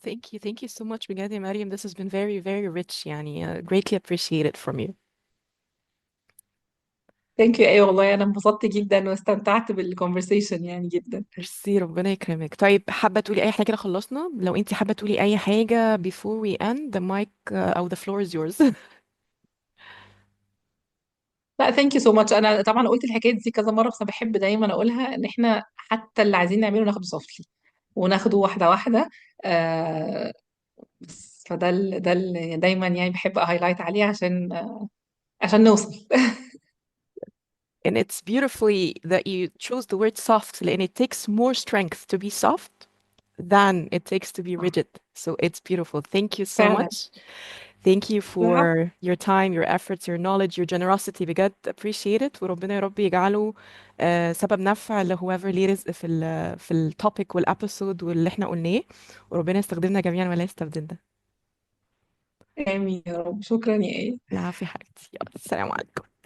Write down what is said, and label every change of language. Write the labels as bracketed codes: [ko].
[en] Thank you so much [ar] بجد يا مريم. [en] This has been very very rich [ar] يعني [en] greatly appreciated from you. Thank you. [ar] ايوه والله انا انبسطت جدا واستمتعت بالكونفرسيشن يعني جدا. ميرسي ربنا يكرمك. طيب حابة تقولي أي حاجة كده خلصنا؟ لو أنت حابة تقولي أي حاجة [en] before we end the mic [ar] أو [en] the floor is yours. [ar] لا [en] Thank you so much. [ar] انا طبعا قلت الحكايه دي كذا مره، بس انا بحب دايما اقولها ان احنا حتى اللي عايزين نعمله ناخده سوفتلي وناخده واحده واحده. آه بس ده اللي دايما يعني بحب اهايلايت عليه عشان نوصل. [en] And it's beautifully that you chose the word soft [ar] لأن [en] it takes more strength to be soft than it takes to be rigid. So it's beautiful. Thank you so [ar] فعلا. [en] much. Thank you [ar] العفو. [en] for your time, your efforts, your knowledge, your generosity. [ar] بجد [en] appreciate it. [ar] وربنا يا رب يجعله سبب نفع ل [en] whoever [ar] ليه رزق في التوبيك والابيسود واللي احنا قلناه. وربنا يستخدمنا جميعا ولا يستبدلنا. آمين يا رب. شكرا يا آية. العافية يا حبيبتي، يلا السلام عليكم.